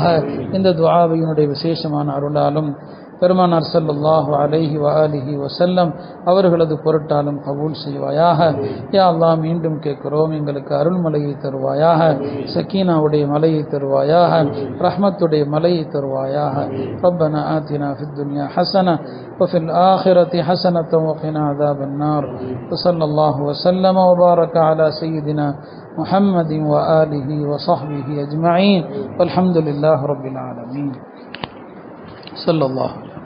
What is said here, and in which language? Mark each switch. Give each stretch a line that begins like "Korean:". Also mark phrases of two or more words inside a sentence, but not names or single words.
Tamil: இந்த துஆவினுடைய விசேஷமான அருளாலும் பெருமானார்
Arabic: صلى الله عليه وآله وسلم
Tamil: அவர்களது பொருட்டாலும் கபூல் செய்வாயாக. யா அல்லாஹ், மீண்டும் கேட்கிறோம், எங்களுக்கு அருள்மலையை தருவாயாக. சக்கீனாவுடைய மலையை தருவாயாக. ரஹ்மத்துடைய மலையை தருவாயாக.
Arabic: ربنا آتنا في الدنيا حسنة وفي الآخرة حسنة وقنا عذاب النار. وصلى الله وسلم وبارك على سيدنا محمد وآله وصحبه أجمعين والحمد لله رب العالمين. صلى الله